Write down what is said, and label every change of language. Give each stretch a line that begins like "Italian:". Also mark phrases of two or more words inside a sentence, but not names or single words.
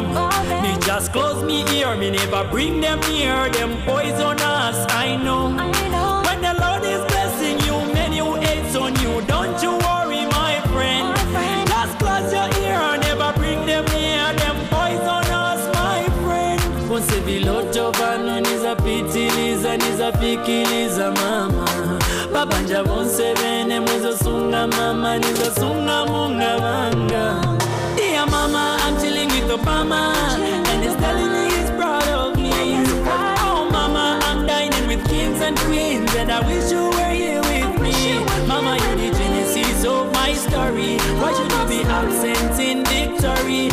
English: Me just close me ear, me never bring them near. Them poisonous, I know. When the Lord is blessing you, many who hates on you, don't you worry, my friend. Just close your ear, never bring them near. Them poisonous, my friend.
Nyanja: Konse biloto vano nizapitiliza, nizapikiliza mama. Babanja bonse bene mwezo sunga mama, nizosunga munga vanga.
English: Dear mama, I'm chilling with Obama, and he's telling me he's proud of me. Oh mama, I'm dining with kings and queens, and I wish you were here with me. Mama, you're the genesis of my story. Why should you be absent in victory?